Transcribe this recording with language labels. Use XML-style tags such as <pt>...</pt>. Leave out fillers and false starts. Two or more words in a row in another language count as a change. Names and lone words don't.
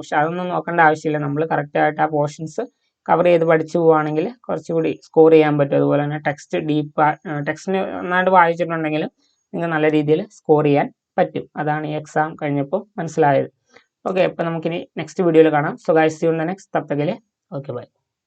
<ml>പക്ഷെ അതൊന്നും നോക്കേണ്ട ആവശ്യമില്ല. നമ്മൾ കറക്റ്റ് ആയിട്ട് ആ പോർഷൻസ് കവർ ചെയ്ത് പഠിച്ചു പോവുകയാണെങ്കിൽ കുറച്ചുകൂടി സ്കോർ ചെയ്യാൻ പറ്റും. അതുപോലെ തന്നെ ടെക്സ്റ്റിന് നന്നായിട്ട് വായിച്ചിട്ടുണ്ടെങ്കിൽ നിങ്ങൾക്ക് നല്ല രീതിയിൽ സ്കോർ ചെയ്യാൻ പറ്റും. അതാണ് ഈ എക്സാം കഴിഞ്ഞപ്പോൾ മനസ്സിലായത്. ഓക്കെ, അപ്പോൾ നമുക്കിനി നെക്സ്റ്റ് വീഡിയോയിൽ കാണാം.</ml> <en>So guys, See you in the next.</en> <hi>तब तक के लिए</hi> <en>okay bye.</en>